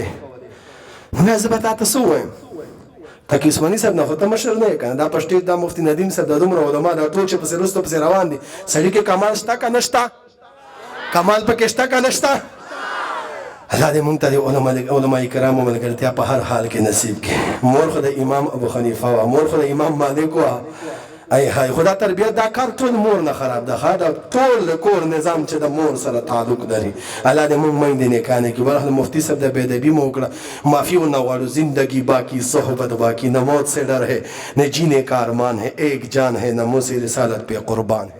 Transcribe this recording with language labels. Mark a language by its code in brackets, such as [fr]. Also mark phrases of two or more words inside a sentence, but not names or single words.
[ps] زه به تا ته څه ووایم تقي عثماني صاحب نه خو ته مشر نه یې که نه دا په سټیج دا مفتي ندیم صاحب دا دومره علما دا ټول چې پسې رستو پسې روان دي. سړي کې کمال شته که نه شته؟ کمال پکې شته که نه شته؟ الله دې مونږ ته د علماء کرامو ملګرتیا په هر حال کې نصیب کړي. مور خو د امام ابو حنیفه وه، مور خو د امام مالک وه. ای های خدا تربیت دا کار ټول مور نه خراب ده. دا ټول د کور نظام چې د مور سره تعلق لري. الله دې مونږ میندې نیکانې کړي. برخل مفتی صاحب د بېادبي مو وکړه، معافي ونه غواړو. [ur] زندگی باقی صحبت باقی، نہ موت سے ڈر ہے نہ جینے کا ارمان ہے، ایک جان ہے نہ منہ سے رسالت پہ قربان ہے.